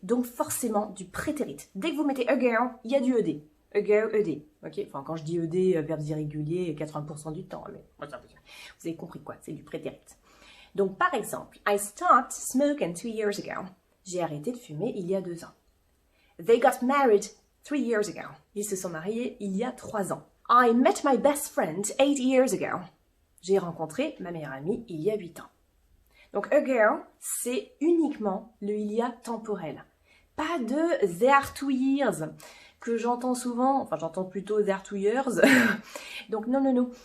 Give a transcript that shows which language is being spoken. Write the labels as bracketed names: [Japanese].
[French] Donc forcément du prétérit. Dès que vous mettez ago, il y a du ED. Ago, ED. Ok? Enfin, quand je dis ED, verbes irréguliers, 80% du temps. Mais vous avez compris quoi? C'est du prétérit. Donc par exemple, [English] I stopped smoking 2 years ago. [French] J'ai arrêté de fumer il y a 2 ans. [English] They got married 3 years ago. [French] Ils se sont mariés il y a 3 ans. [English] I met my best friend 8 years ago. [French] J'ai rencontré ma meilleure amie il y a 8 ans. Donc, ago, c'est uniquement le il y a temporel. Pas de there 2 years, que j'entends souvent, enfin j'entends plutôt there 2 years. Donc, non, non, non.